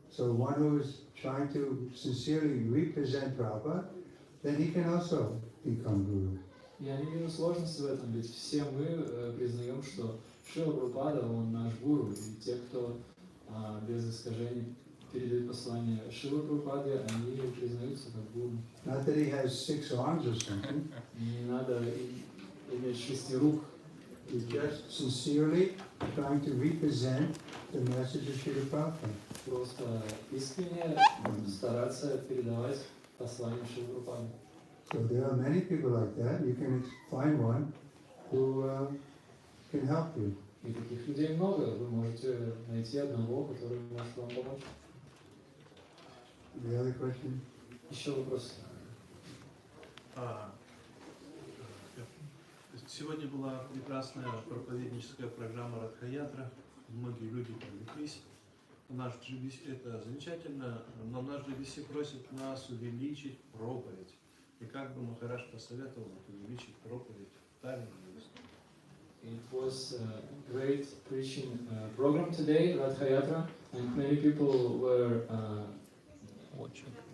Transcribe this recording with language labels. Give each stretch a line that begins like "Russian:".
English: So one who is trying to sincerely represent Prabhupada, then he can also become guru.
Russian: Я не вижу сложности в этом, ведь все мы признаем, что Шрила Прабхупада, он наш гуру, и те, кто без искажений передают послание Шрилы Прабхупады, они признаются как гуру.
English: Not that he has 6 arms or something.
Russian: Не надо иметь 6 рук.
English: He's just sincerely trying to represent the message of Srila Prabhupada.
Russian: Просто искренне стараться передавать послание Шрилы Прабхупады.
English: So there are many people like that. You can find one who can help you.
Russian: И таких людей много. Вы можете найти одного, который может вам помочь.
English: The other question?
Russian: Еще вопрос. Сегодня была прекрасная проповедническая программа Радхаятра. Многие люди привлеклись. Наш GBC, это замечательно, но наш GBC просит нас увеличить проповедь. И как бы Махарадж посоветовал увеличить проповедь в Таллине и Iskcon.
English: It was a great preaching program today, Rathyatra, and many people were watching.